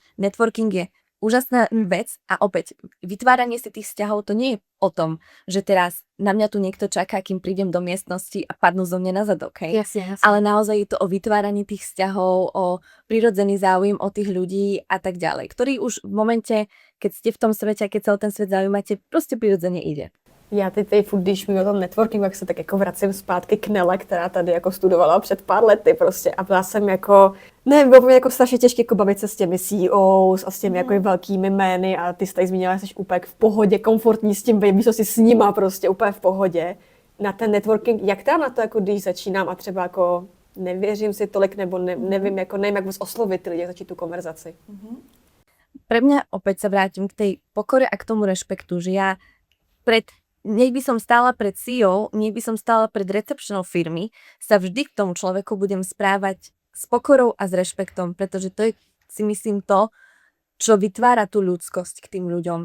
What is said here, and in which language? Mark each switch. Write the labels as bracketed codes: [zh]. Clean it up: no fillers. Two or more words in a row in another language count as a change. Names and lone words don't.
[sk] Networking je úžasná vec a opäť vytváranie si tých vzťahov to nie je o tom, že teraz na mňa tu niekto čaká, kým prídem do miestnosti a padnú zo mňa na zadok, hej? Jasne. Ale naozaj je to o vytváraní tých vzťahov, o prirodzený záujem o tých ľudí a tak ďalej, ktorý už v momente, keď ste v tom svete a keď celý ten svet zaujímate, proste prirodzene ide. [cs] Já teď furt, když mluvím o tom networkingu, jak se tak jako vracím zpátky k Nele, která tady jako studovala před pár lety prostě a byla jsem jako, nevím, bylo pro mě jako strašně těžké jako bavit se s těmi CEOs a s těmi jako velkými jmény a ty jsi tady zmínila, že jsi úplně v pohodě, komfortní s tím, víš, co si s nima prostě úplně v pohodě. Na ten networking, jak teda na to, jako když začínám a třeba jako nevěřím si tolik nebo nevím, jako nevím, jak vůbec oslovit ty lidi, jak začít tu konverzaci. [sk] Pre mňa opäť sa vrátim k tej pokore a k tomu rešpektu, že ja nech by som stála pred CEO, nech by som stála pred recepčnou firmy, sa vždy k tomu človeku budem správať s pokorou a s rešpektom, pretože to je, si myslím, to, čo vytvára tú ľudskosť k tým ľuďom.